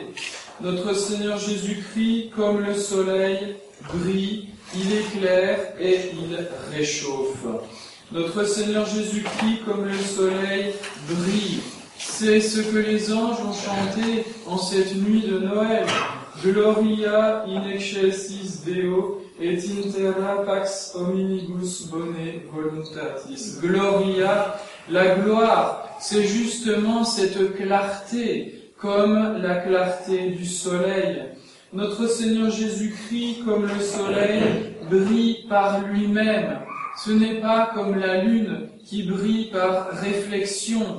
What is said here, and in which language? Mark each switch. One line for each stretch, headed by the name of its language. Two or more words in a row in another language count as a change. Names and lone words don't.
French: Notre Seigneur Jésus-Christ, comme le soleil, brille, il éclaire et il réchauffe. Notre Seigneur Jésus-Christ, comme le soleil, brille. C'est ce que les anges ont chanté en cette nuit de Noël.
Latin: Gloria in excelsis Deo et in terra pax hominibus bone voluntatis.
French: Gloria, la gloire, c'est justement cette clarté, comme la clarté du soleil. Notre Seigneur Jésus-Christ, comme le soleil, brille par lui-même. Ce n'est pas comme la lune qui brille par réflexion.